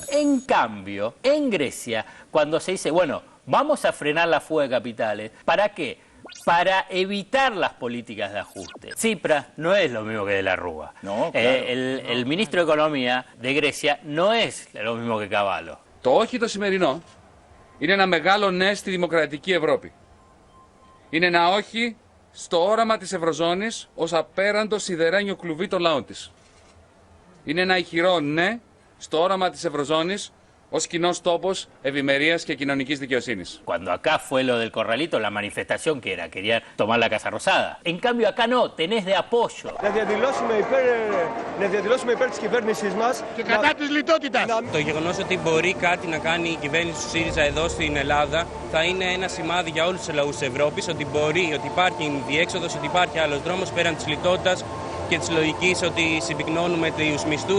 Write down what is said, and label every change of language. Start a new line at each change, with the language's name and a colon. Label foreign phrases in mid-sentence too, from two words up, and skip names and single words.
Spanish: En cambio, en Grecia, cuando se dice, bueno, vamos a frenar la fuga de capitales, ¿para qué? Para evitar las políticas de ajuste. Tsipras no es lo mismo que De la Rúa. No, claro, el ministro de Economía de Grecia no es lo mismo que Cavallo.
Greek: Το όχι το σημερινό είναι ένα μεγάλο ναι στη δημοκρατική Ευρώπη. Είναι ένα όχι στο όραμα της Ευρωζώνης ως απέραντο σιδερένιο κλουβί των λαών της. Είναι ένα ηχηρό ναι στο όραμα της Ευρωζώνης ως κοινός τόπος ευημερίας και κοινωνικής δικαιοσύνης.
Spanish: Cuando acá fue lo del corralito, la manifestación que era, querían tomar la Casa Rosada. En cambio acá no, tenés de apoyo.
Greek: Να διαδηλώσουμε υπέρ της κυβέρνησης μας και κατά της λιτότητας. Το γεγονός ότι μπορεί κάτι να κάνει η κυβέρνηση του ΣΥΡΙΖΑ εδώ στην Ελλάδα θα είναι ένα σημάδι για όλους τους λαούς της Ευρώπης ότι μπορεί, ότι υπάρχει διέξοδος, ότι υπάρχει άλλος δρόμος πέραν της λιτότητας και της λογικής ότι συμπυκνώνουμε τους μισθούς.